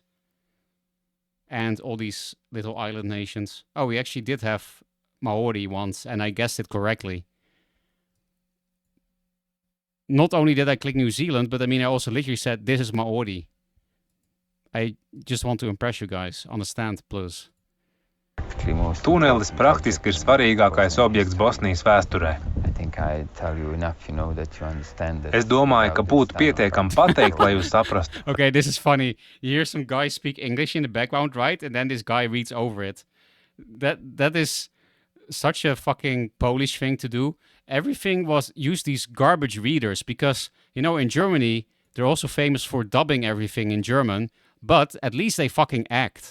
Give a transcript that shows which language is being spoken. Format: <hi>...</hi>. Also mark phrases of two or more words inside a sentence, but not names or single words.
<en>And all these little island nations. Oh, we actually did have Maori once, and I guessed it correctly. Not only did I click New Zealand, but I mean, I also literally said, this is Maori. I just want to impress you guys. Understand, please.</en> <lv>Tunelis praktiski ir svarīgākais objekts Bosnijas vēsturē. Es domāju, ka būtu pietiekami pateikt, lai jūs saprastu.</lv> <en>Okay, this is funny. You hear some guy speak English in the background, right? And then this guy reads over it. That is such a fucking Polish thing to do. Everything was use these garbage readers because, you know, in Germany, they're also famous for dubbing everything in German, but at least they fucking act.</en>